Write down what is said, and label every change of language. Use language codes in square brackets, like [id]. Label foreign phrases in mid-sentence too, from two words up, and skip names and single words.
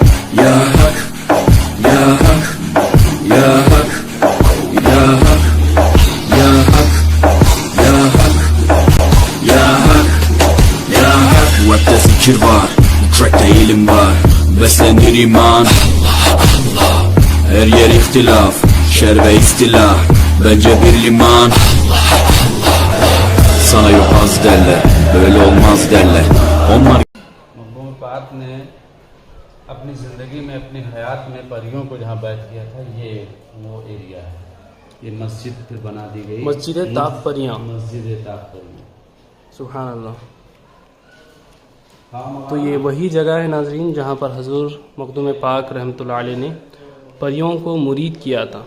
[tr] Ya Hak, Ya Hak, Ya Hak, Ya Hak, Ya Hak, Ya Hak, Ya Hak, Ya Hak. Webde zikir var, trackte ilim var, beslenir iman. Her yer ihtilaf, şer ve istilah, bence bir liman. Sana yok az derler, böyle olmaz derler. Onlar [hi] मखदूम पाक ने अपनी ज़िंदगी में, अपनी हयात में परियों को जहाँ बैठ किया था, ये वो एरिया है। ये मस्जिद फिर बना दी गई, मस्जिद ताप परियां। मस्जिद ताप परियां। [ar] سبحان الله. [hi] तो ये वही जगह है नाज़रीन जहाँ पर हज़ूर मखदूम पाक [ar] رحمة الله عليه [hi] ने परियों को मुरीद किया था।